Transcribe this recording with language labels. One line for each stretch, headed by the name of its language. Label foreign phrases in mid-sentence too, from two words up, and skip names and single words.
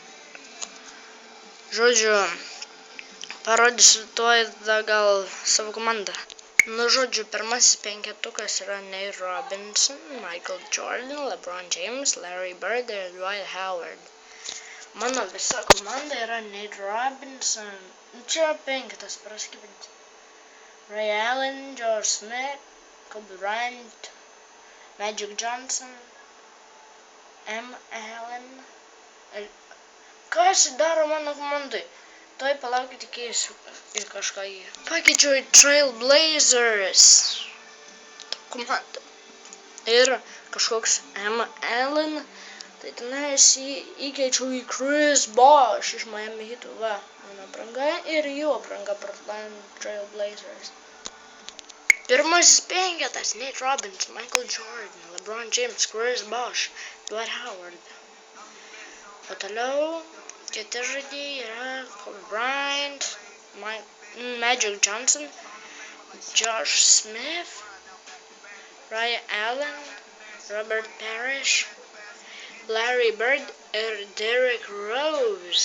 Lithuanian: Žodžiu, parodysiu tuoj gal savo komandą. Žodžiu, pirmasis penketukas yra Nate Robinson, Michael Jordan, LeBron James, Larry Bird ir Dwight Howard. Mano visa komanda yra Nate Robinson. Čia penketas, praskibinti. Ray Allen, George Smith, Kobe Bryant, Magic Johnson, M. Allen. Kas daro mano komandai? Tuoj palaukit, keisiu į kažką jį. Pakeičiau į Trail Blazers komandą. Ir kažkoks M. Allen. Tai tenais įkeičiau į Chris Bosh iš Miami Heat. Va, mano apranga ir jų apranga Portland Trail Blazers. Pirmasis penketas Nate Robinson, Michael Jordan, LeBron James, Chris Bosh, Dwight Howard. O toliau kiti žaidėjai yra Kobe Bryant, Magic Johnson, Josh Smith, Ray Allen, Robert Parrish, Larry Bird ir Derrick Rose.